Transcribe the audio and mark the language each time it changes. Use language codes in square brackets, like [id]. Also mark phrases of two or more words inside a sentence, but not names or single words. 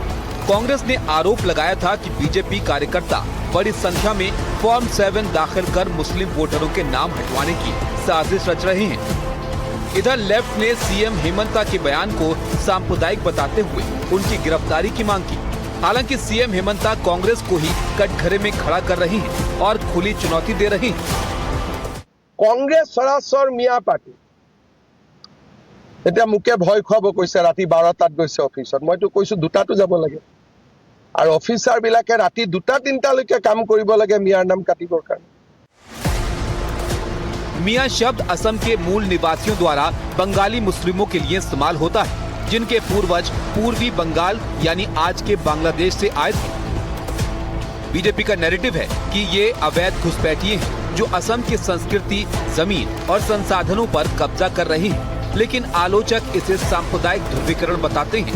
[hi] कांग्रेस ने आरोप लगाया था कि बीजेपी कार्यकर्ता बड़ी संख्या में फॉर्म 7 दाखिल कर मुस्लिम वोटरों के नाम हटवाने की साजिश रच रहे हैं। इधर लेफ्ट ने सीएम हेमंता के बयान को सांप्रदायिक बताते हुए उनकी गिरफ्तारी की मांग की। हालांकि सीएम हेमंता कांग्रेस को ही कटघरे में खड़ा कर रही हैं और खुली चुनौती दे रही हैं। [as] কংগ্ৰেছ সৰাসৰ মিয়া পাৰ্টি এতিয়া মোকে ভয় খুৱাব কৈছে ৰাতি 12টাত গৈছে অফিচত মইতো কৈছো 2টাতো যাব লাগে আৰু অফিচাৰ বিলাকে ৰাতি 2টা 3টালৈকে কাম কৰিব লাগে মিয়াৰ নাম কাটিবৰ কাৰণে [hi] मियां शब्द असम के मूल निवासियों द्वारा बंगाली मुस्लिमों के लिए इस्तेमाल होता है जिनके पूर्वज पूर्वी बंगाल यानी आज के बांग्लादेश से आए थे। बीजेपी का नैरेटिव है कि ये अवैध घुसपैठिए हैं जो असम की संस्कृति, जमीन और संसाधनों पर कब्जा कर रहे हैं, लेकिन आलोचक इसे सांप्रदायिक ध्रुवीकरण बताते हैं।